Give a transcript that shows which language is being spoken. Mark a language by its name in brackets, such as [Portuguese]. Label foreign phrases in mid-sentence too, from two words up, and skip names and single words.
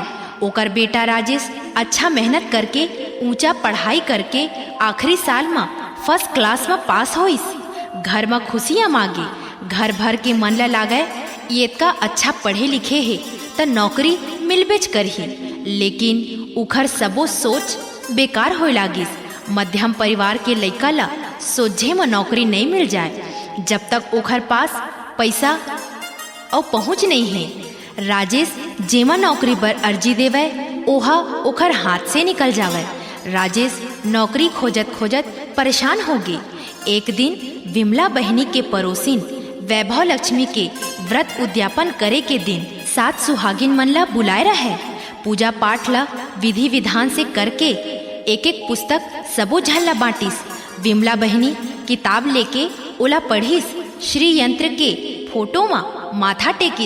[Chhattisgarhi] ओकर बेटा राजेश अच्छा मेहनत करके ऊंचा पढ़ाई करके आखिरी साल में फर्स्ट क्लास में पास होइस। घर में खुशियाँ मांगे, घर भर के मन ला लागे ये का अच्छा पढ़े लिखे है तो नौकरी मिलबेच करही, लेकिन उखर सबो सोच बेकार होए लागिस। मध्यम परिवार के लइका ला सोझे में नौकरी नहीं मिल जाए जब तक ओखर पास पैसा और पहुँच नहीं है। राजेश जेमा नौकरी पर अर्जी देवे ओहा ओखर हाथ से निकल जावे। राजेश नौकरी खोजत खोजत परेशान हो गई। एक दिन विमला बहनी के पड़ोसिन वैभव लक्ष्मी के व्रत उद्यापन करे के दिन 7 सुहागिन मन ला बुलाए रहे। पूजा पाठ ला विधि विधान से करके एक एक पुस्तक सबो झन ला बांटिस। विमला बहनी किताब लेके ओला पढ़िस, श्री यंत्र के फोटो में माथा टेकिस।